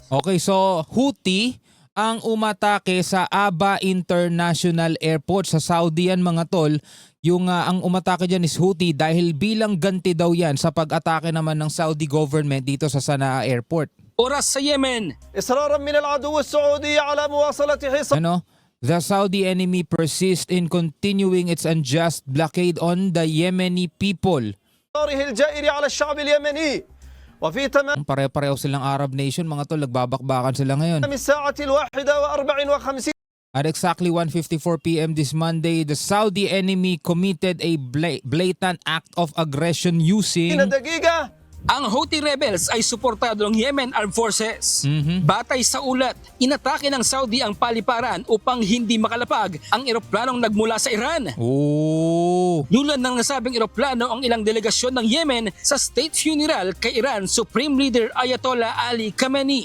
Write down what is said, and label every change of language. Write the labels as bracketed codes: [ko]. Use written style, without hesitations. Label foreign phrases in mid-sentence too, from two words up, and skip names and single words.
[tl] Okay, so Houthi ang umatake sa Aba International Airport sa Saudi yan mga tol. Yung ang umatake dyan is Houthi dahil bilang ganti daw yan sa pag-atake naman ng Saudi government dito sa Sanaa Airport. Oras sa Yemen. [ar] إصرارا من العدو السعودي على مواصلة حصار [en] The Saudi enemy persists in continuing its unjust blockade on the Yemeni people. [ar] الجائر على الشعب اليمني وفي تمام [tl] Pare-pareho silang Arab nation mga tol, nagbabakbakan sila ngayon. [ar] الساعة 1:54 [en] At exactly 1:54 p.m. this Monday, the Saudi enemy committed a blatant act of aggression using [ar] دقيقة [tl] Ang Houthi rebels ay suportado ng Yemen Armed Forces. Batay sa ulat, inatake ng Saudi ang paliparan upang hindi makalapag ang eroplanong nagmula sa Iran. Lulad ng nasabing eroplano ang ilang delegasyon ng Yemen sa [en] state funeral [tl] kay Iran Supreme Leader Ayatollah Ali Khamenei.